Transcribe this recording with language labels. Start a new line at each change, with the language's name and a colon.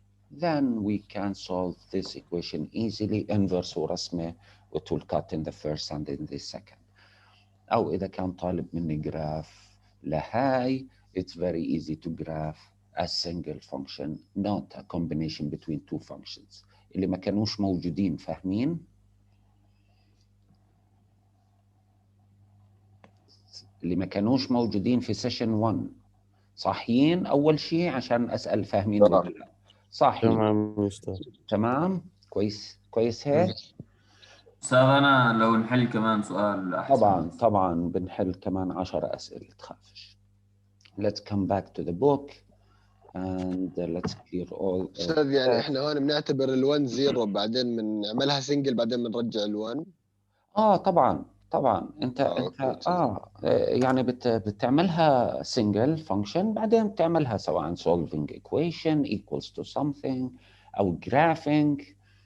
English: Then we can solve this equation easily. Inverse
Arabic: ورسمة,
English: it will cut in the first and in the second.
Arabic: أو إذا كان طالب مني جراف لهاي,
English: it's very easy to graph a single function, not a combination between two functions.
Arabic: اللي ما كانوش موجودين فاهمين؟ اللي ما كانوش موجودين في سيشن 1 صاحيين أول شيء عشان أسأل فاهمين ولا لا؟ صاحيين. تمام أستاذ. تمام؟ كويس هيك؟ أستاذ أنا لو نحل كمان سؤال أحسن. طبعا بنحل كمان 10 أسئلة تخافش.
English: Let's come back to the book and let's clear all.
Arabic: أستاذ يعني إحنا هون بنعتبر ال1 0 بعدين بنعملها سنجل بعدين بنرجع ال1. طبعا انت أوكي. يعني بتعملها
English: single function
Arabic: بعدين بتعملها سواء
English: solving equation equals to something
Arabic: او graphing.